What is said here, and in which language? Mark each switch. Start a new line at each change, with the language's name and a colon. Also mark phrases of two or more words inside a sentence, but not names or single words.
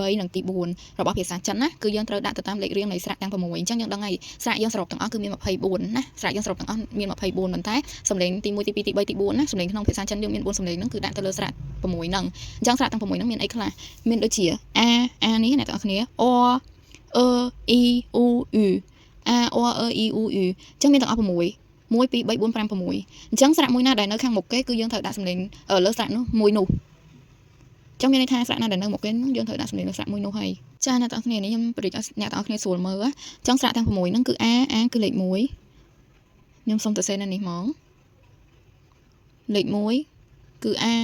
Khmer: 3 និងទី4របស់ភាសាចិនណាគឺយើងត្រូវដាក់ទៅតាមលេខរៀងនៃស្រៈទាំង6អញ្ចឹងយើងដឹងហើយស្រៈយើងសរុបទាំងអស់គឺមាន24ណាស្រៈយើងសរុបទាំងអស់មាន24ប៉ុន្តែសំ ឡេងទី1ទី2ទី3ទី4ណាសំឡេងក្នុងភាសាចិនយើងមាន4សំឡេងហ្នឹងគឺដាក់ទៅលើស្រៈ6ហ្នឹងអញ្ចឹងស្រៈទាំង6ហ្នឹងមានអីខ្លះមានដូចជា a នេះអ្នក ទាំងអស់គ្នា o e i u ü a o e i u ü អញ្ចឹងមានទាំងអស់6 1 2 3 4 5 6អញ្ចឹងស្រៈមួយណាដែលនៅខាងមុខគេគឺយើងត្រូវដាក់សំឡេងលើស្រៈនោះមួយនោះអញ្ចឹងមានន័យថាស្រៈណាដែលនៅមុខគេយើងត្រូវដាក់សំឡេងលើស្រៈមួយនោះហើយចាអ្នកទាំងអស់គ្នានេះខ្ញុំប្រិយអ្នកទាំងអស់គ្នាស្រួលមើលអញ្ចឹងស្រៈទាំង6ហ្នឹងគឺ A គឺលេខ1ខ្ញុំសុំទៅសេនៅនេះហ្មងលេខ1គឺ A